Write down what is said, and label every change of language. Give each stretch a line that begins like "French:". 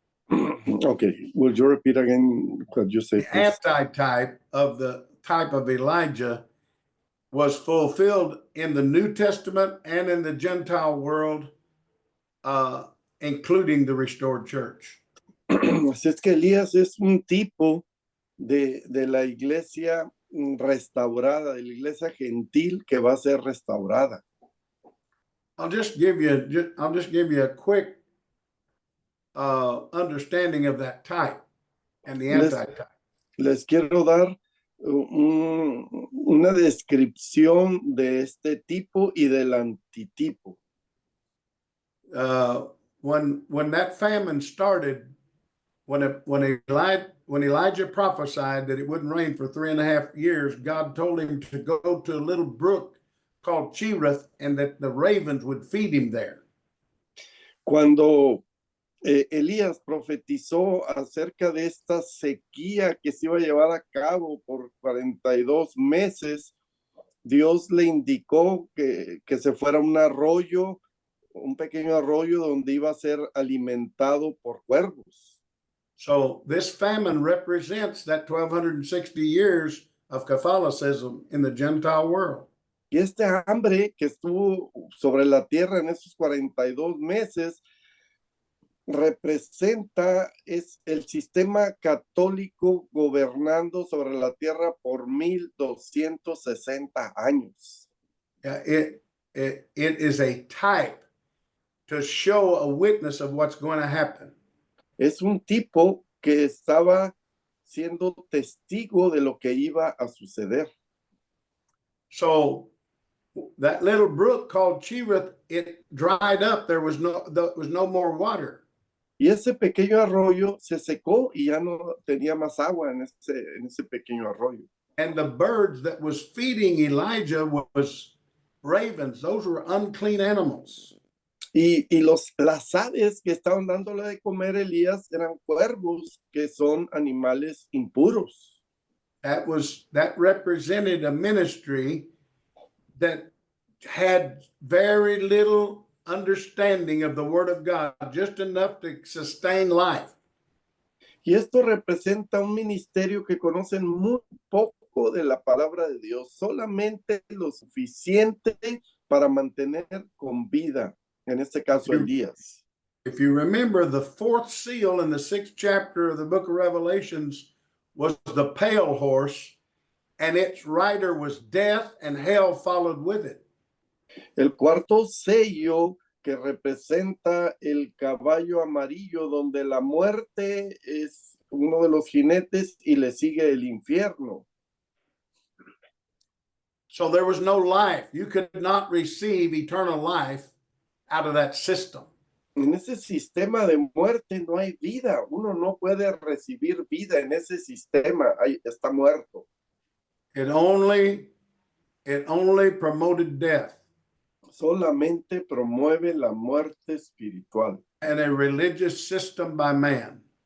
English: Okay, will you repeat again what you said? The anti-type of the type of Elijah was fulfilled in the New Testament and in the Gentile world, including the restored church.
Spanish: Así es que Elías es un tipo de la iglesia restaurada, de la iglesia gentil que va a ser restaurada.
English: I'll just give you a quick understanding of that type and the anti-type.
Spanish: Les quiero dar una descripción de este tipo y del antitipo.
English: When that famine started, when Elijah prophesied that it wouldn't rain for 3.5 years, God told him to go to a little brook called Cherith, and that the ravens would feed him there.
Spanish: Cuando Elías profetizó acerca de esta sequía que se iba a llevar a cabo por 42 meses, Dios le indicó que se fuera a un arroyo, un pequeño arroyo donde iba a ser alimentado por cuervos.
English: So this famine represents that 1260 years of Catholicism in the Gentile world.
Spanish: Y este hambre que estuvo sobre la tierra en esos 42 meses representa el sistema católico gobernando sobre la tierra por 1260 años.
English: It is a type to show a witness of what's going to happen.
Spanish: Es un tipo que estaba siendo testigo de lo que iba a suceder.
English: So that little brook called Cherith, it dried up. There was no more water.
Spanish: Y ese pequeño arroyo se secó y ya no tenía más agua en ese pequeño arroyo.
English: And the birds that was feeding Elijah was ravens. Those were unclean animals.
Spanish: Y las aves que estaban dándole de comer a Elías eran cuervos, que son animales impuros.
English: That represented a ministry that had very little understanding of the word of God, just enough to sustain life.
Spanish: Y esto representa un ministerio que conocen muy poco de la palabra de Dios, solamente lo suficiente para mantener con vida, en este caso Elías.
English: If you remember, the fourth seal in the 6th chapter of the book of Revelations was the pale horse, and its rider was death, and hell followed with it.
Spanish: El cuarto sello que representa el caballo amarillo, donde la muerte es uno de los jinetes y le sigue el infierno.
English: So there was no life. You could not receive eternal life out of that system.
Spanish: En ese sistema de muerte no hay vida. Uno no puede recibir vida en ese sistema. Ahí está muerto.
English: It only promoted death.
Spanish: Solamente promueve la muerte espiritual.
English: And a religious system by man.